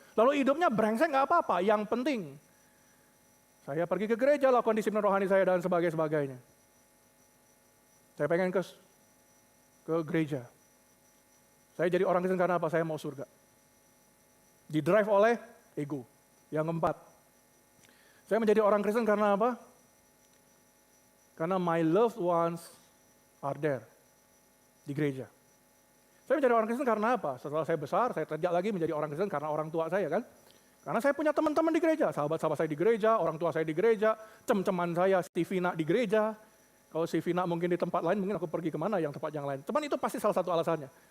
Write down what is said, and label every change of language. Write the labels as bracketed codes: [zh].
[id] Lalu hidupnya brengsek nggak apa-apa, yang penting saya pergi ke gereja, lakukan disiplin rohani saya dan sebagainya. Saya pengen ke gereja. Saya jadi orang Kristen karena apa? Saya mau surga. Di-drive oleh ego. Yang keempat, saya menjadi orang Kristen karena apa? Karena [en] my loved ones are there. [id] Di gereja. Saya menjadi orang Kristen karena apa? Setelah saya besar, saya tidak lagi menjadi orang Kristen karena orang tua saya kan. Karena saya punya teman-teman di gereja, sahabat-sahabat saya di gereja, orang tua saya di gereja, cem-ceman saya, si Vina di gereja. Kalau si Vina mungkin di tempat lain, mungkin aku pergi kemana yang tempat yang lain. Cuman itu pasti salah satu alasannya.